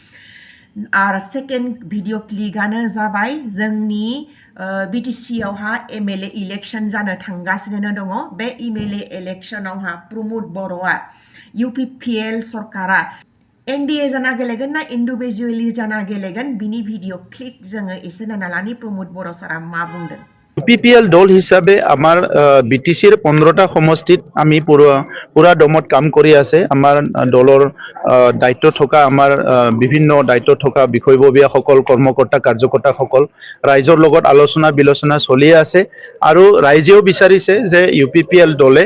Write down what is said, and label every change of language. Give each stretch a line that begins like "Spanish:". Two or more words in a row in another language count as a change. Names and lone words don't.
Bodo: आरो सेकेन्ड भिडिअ क्लिकआनो जाबाय जोंनि BTC आवहा MLA इलेक्शन जानो थांगासिनो दङ बे MLA इलेक्शनावहा प्रमोद बर'आ UPPL सरकारा NDA जाना गेलेगोन ना इन्डिभिजुवेलि जाना गेलेगोन बिनि भिडिअ क्लिक जोङो एसे नायना लानि प्रमोद बर' सारा मा बुंदों
Assamese: UPPL দল হিসাবে আমাৰ BTCৰ 15টা সমষ্টিত আমি পুৰা দমত কাম কৰি আছে। আমাৰ দলৰ দায়িত্ব থকা আমাৰ বিভিন্ন দায়িত্ব থকা বিষয়ববীয়াসকল কৰ্মকৰ্তা কাৰ্যকৰ্তাসকল ৰাইজৰ লগত আলোচনা বিলোচনা চলি আছে আৰু ৰাইজেও বিচাৰিছে যে UPPL দলে